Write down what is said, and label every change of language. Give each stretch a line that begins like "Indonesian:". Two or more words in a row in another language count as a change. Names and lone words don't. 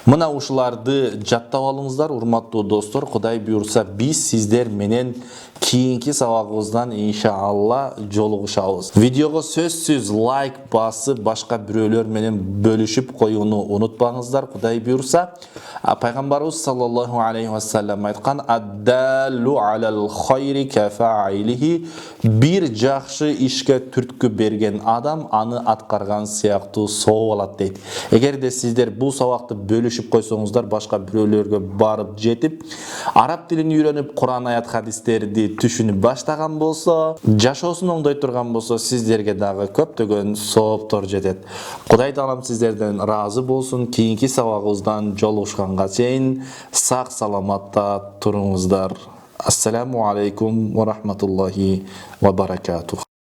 Kyrgyz: Мына ушуларды жаттап алыңыздар, урматтуу достор. Кудай буйрса, биз сиздер менен кийинки сабагыбыздан иншалла жолугушабыз. Видеого сөзсүз лайк басып, башка бирөөлөр менен бөлүшүп коюуну унутпаңыздар. Кудай буйрса, пайгамбарыбыз
Arabic: صلى الله عليه وسلم
Kyrgyz: айткан:
Arabic: "الدال على الخير كفاعله",
Kyrgyz: бир жакшы ишке түрткү берген адам аны аткарган сыяктуу соо алат дейт. Эгерде сиздер бул сабакты бөлүшүп койсоңуздар, башка бирөөлөргө барып жетип, араб тилин үйрөнүп, Кур'ан аят хадистерди түшүнүп баштаган болсо, жашоосун оңдой турган болсо, сиздерге дагы көптөгөн сооптор жетет. Кудай таалам сиздерден разы болсун. Кийинки сабагыбыздан жолугушканга чейин сак саламатта туруңуздар.
Arabic: السلام عليكم ورحمة الله وبركاته.